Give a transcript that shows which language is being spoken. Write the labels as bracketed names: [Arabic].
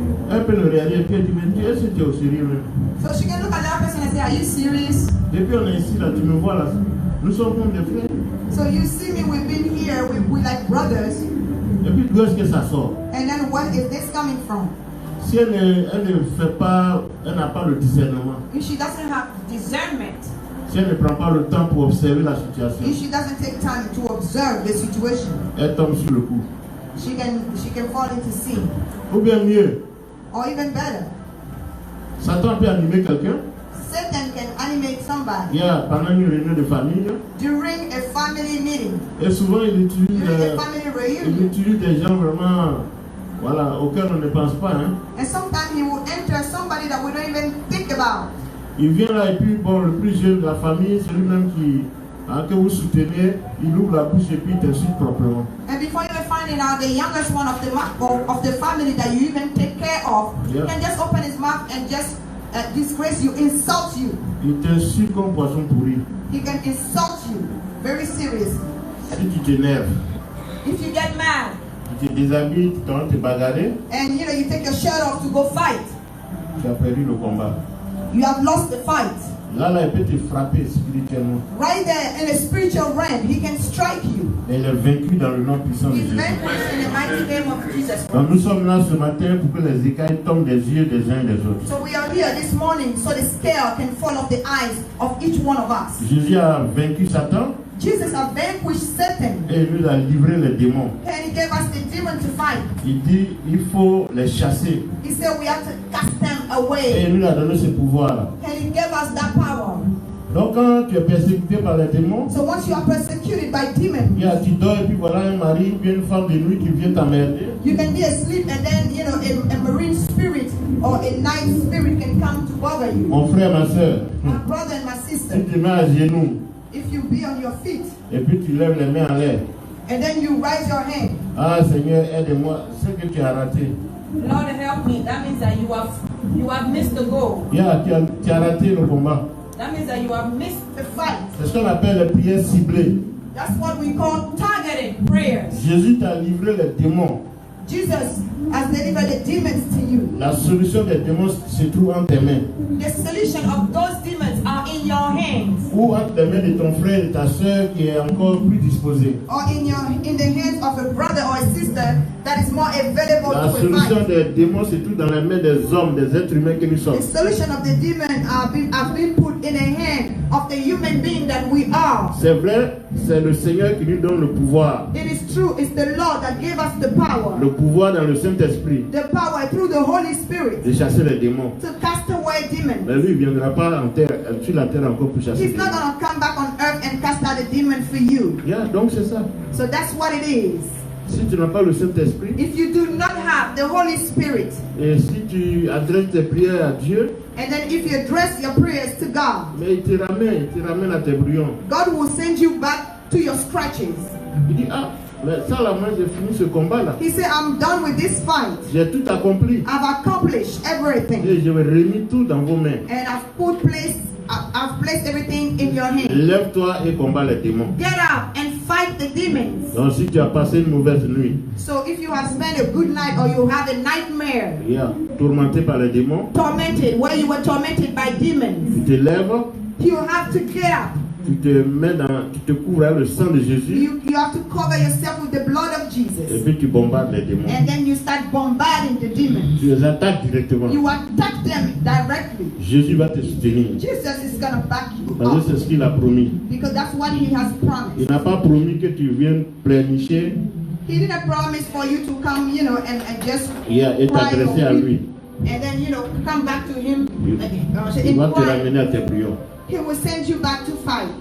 [French] Elle peut le réaliser et puis elle dit mais est-ce que tu es au sérieux même? [English] So she can look at that person and say, are you serious? [French] Depuis on est ici là, tu me vois là, nous sommes comme des frères. [English] So you see me, we've been here, we like brothers. [French] Et puis d'où est-ce que ça sort? [English] And then what is this coming from? [French] Si elle ne fait pas, elle n'a pas le discernement, [English] If she doesn't have discernment, [French] si elle ne prend pas le temps pour observer la situation, [English] if she doesn't take time to observe the situation, [French] elle tombe sur le coup. [English] she can fall into sin. [French] Ou bien mieux, [English] Or even better, [French] Satan peut animer quelqu'un. [English] Satan can animate somebody [French] Il y a pendant une réunion de famille, [English] during a family meeting, [French] et souvent il utilise, [English] during a family [French] il [English] reunion. [French] utilise des gens vraiment, voilà, auxquels on ne pense pas. Hein. [English] And sometimes he will enter somebody that we don't even think about. [French] Il vient là et puis bon, le plus jeune de la famille, celui-même que vous soutenez, il ouvre la bouche et puis il t'insulte proprement. [English] And before you even finding out, the youngest one of the family that you even take care of, Yeah. can just open his mouth and just disgrace you, insult you. [French] Il t'insulte comme poisson pourri. [English] He can insult you very seriously. [French] Si tu t'énerves, [English] If you get mad [French] tu te déshabilles, tu t'en vas te bagarrer, [English] and you take your shirt off to go fight, [French] tu as perdu le combat. [English] you have lost the fight. [French] Là, il peut te frapper spirituellement. [English] Right there in a spiritual realm, he can strike you. [French] Mais il est vaincu dans le nom puissant de [English] He's [French] Jésus. [English] vanquished in the mighty name of Jesus. [French] Donc nous sommes là ce matin pour que les écailles tombent des yeux des uns et des autres. [English] So we are here this morning so the scale can fall off the eyes of each one of us. [French] Jésus a vaincu Satan [English] Jesus has vanquished Satan, [French] et il nous a livré les démons. [English] and he gave us the demon to fight. [French] Il dit il faut les chasser. [English] He said we have to cast them [French] Et [English] away, [French] il nous a donné ce pouvoir. [English] and he gave us that power. [French] Donc quand tu es persécuté par les démons, [English] So once you are persecuted by demons, [French] tu dors et puis voilà un mari ou bien une femme de nuit qui vient t'emmerder. [English] you can be asleep, and then a marine spirit or a night spirit can come to bother you. [French] Mon frère, ma soeur, [English] My brother and my sister, [French] tu te mets à genoux [English] if you be on your feet [French] et puis tu lèves les mains en l'air. [English] and then you raise your hand, [French] Ah Seigneur, aide-moi, c'est que tu as raté. [English] Lord help me. That means that you have missed the goal. [French] Tu as raté le combat. [English] That means that you have missed the fight. [French] C'est ce qu'on appelle les prières ciblées. [English] That's what we call targeted prayers. [French] Jésus t'a livré les démons. [English] Jesus has delivered the demons to you. [French] La solution des démons se trouve entre tes mains. [English] The solution of those demons are in your hands. [French] Ou entre les mains de ton frère et ta soeur qui est encore plus disposé. [English] Or in the hands of a brother or a sister that is more available [French] La [English] to a [French] solution [English] fight. [French] des démons se trouve dans les mains des hommes, des êtres humains que nous sommes. [English] The solution of the demon have been put in the hand of the human being that we are. [French] C'est vrai, c'est le Seigneur qui nous donne le pouvoir. [English] It is true, it's the Lord that gave us the power. [French] Le pouvoir dans le Saint-Esprit [English] The power through the Holy Spirit [French] de chasser les démons. [English] to cast away demons. [French] Mais lui, il ne viendra pas en terre, sur la terre encore pour chasser les [English] He's not [French] démons. [English] going to come back on earth and cast out a demon for you. [French] Yeah, donc c'est ça. [English] So that's what it is. [French] Si tu n'as pas le Saint-Esprit, [English] If you do not have the Holy Spirit, [French] et si tu adresses tes prières à Dieu, [English] and then if you address your prayers to God, [French] mais il te ramène à tes brouillons. [English] God will send you back to your scratches. [French] Il dit, ah, mais ça là, moi j'ai fini ce combat-là. [English] He said, I'm done with this fight. [French] J'ai tout accompli. [English] I've accomplished everything. [French] Et je vais remis tout dans vos mains. [English] And I've placed everything in your hands. [French] Lève-toi et combat les démons. [English] Get up and fight the demons. [French] Donc si tu as passé une mauvaise nuit, [English] So if you have spent a good night or you have a nightmare, [French] tourmenté par les démons, [English] tormented, where you were tormented by demons, [French] tu te lèves, [English] you have to get up. [French] tu te couvres avec le sang de Jésus, [English] You have to cover yourself with the blood of [French] et [English] Jesus. [French] puis tu bombardes les démons. [English] And then you start bombarding the demons. [French] Tu les attaques directement. [English] You attack them directly. [French] Jésus va te soutenir. [English] Jesus is going to back you [French] Parce que [English] up. [French] c'est ce qu'il a promis. [English] Because that's what he has [French] Il [English] promised. [French] n'a pas promis que tu viennes pleurnicher [English] He didn't promise for you to come, and just [French] et [English] cry [French] t'adresser à [English] or [French] lui. [English] weep and then come back to him again. [French] Il va te [English] Inquire. [French] ramener à tes prières. [English] He will send you back to fight.